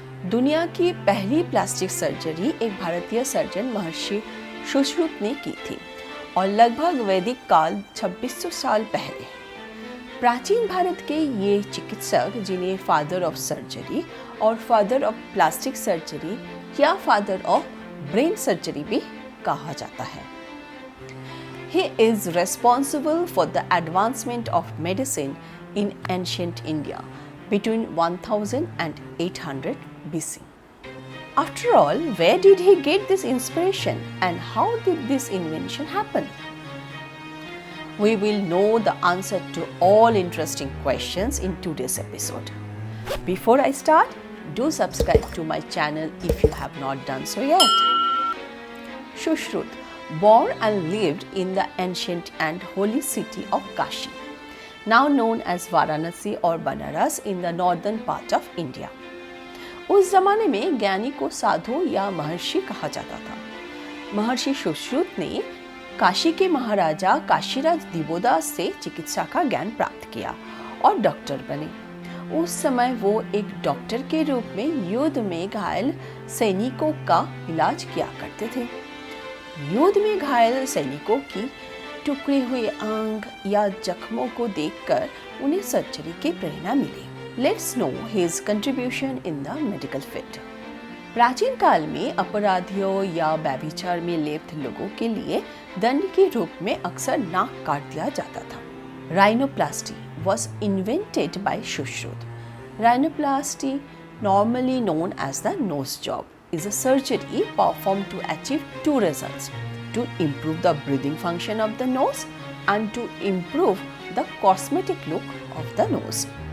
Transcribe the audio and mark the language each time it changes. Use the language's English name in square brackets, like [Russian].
[Hindi] दुनिया की पहली प्लास्टिक सर्जरी एक भारतीय सर्जन महर्षि सुश्रुत ने की थी और लगभग वैदिक काल 2600 साल पहले। प्राचीन भारत के ये चिकित्सक, जिन्हें [English] father of surgery [Hindi] और [English] father of plastic surgery [Hindi] या [English] father of brain surgery [Hindi] भी कहा जाता है। [English] He is responsible for the advancement of medicine in ancient India between 1000 and 800 BC. After all, where did he get this inspiration and how did this invention happen? We will know the answer to all interesting questions in today's episode. Before I start, do subscribe to my channel if you have not done so yet. Sushrut, born and lived in the ancient and holy city of Kashi, now known as Varanasi or Banaras in the northern part of India. [Hindi] उस जमाने में ज्ञानी को साधु या महर्षि कहा जाता था। महर्षि सुश्रुत ने काशी के महाराजा काशीराज दिवोदास से चिकित्सा का ज्ञान प्राप्त किया और डॉक्टर बने। उस समय वो एक डॉक्टर के रूप में युद्ध में घायल सैनिकों का इलाज किया करते थे। युद्ध में घायल सैनिकों की टुकड़े हुए अंग या जख्मों को देखकर उन्हें सर्जरी की प्रेरणा मिली। [English] Let's know his contribution in the medical field. [Hindi] प्राचीन काल में अपराधियों या व्यभिचार में लिप्त लोगों के लिए दंड के रूप में अक्सर नाक काट दिया जाता था। [English] Rhinoplasty was invented by Sushrut. Rhinoplasty, normally known as the nose job, is a surgery performed to achieve two results: to improve the breathing function of the nose and to improve the cosmetic look of the nose.